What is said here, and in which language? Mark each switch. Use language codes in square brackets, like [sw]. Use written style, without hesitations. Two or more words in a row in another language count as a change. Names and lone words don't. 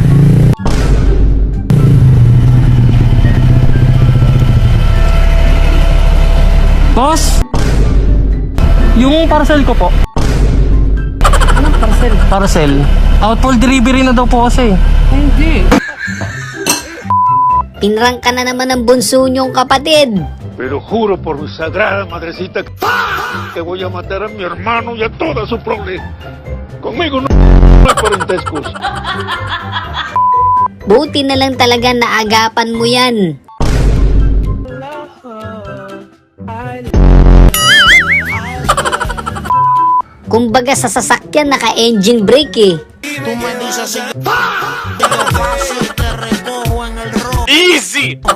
[tl] Boss! Yung parcel ko po. Anong parcel? Parcel. [en] Outfall delivery [tl] na daw po kasi. Hindi. Pinrang ka na naman ng bunso nyong kapatid. [es] Pero juro por mi sagrada madrecita que voy a matar a mi hermano y a toda su prole. Conmigo no hay parentescos. [tl] Buti na lang talaga naagapan mo yan. Kumbaga sa sasakyan naka- [en] engine brake [tl] eh. Easy!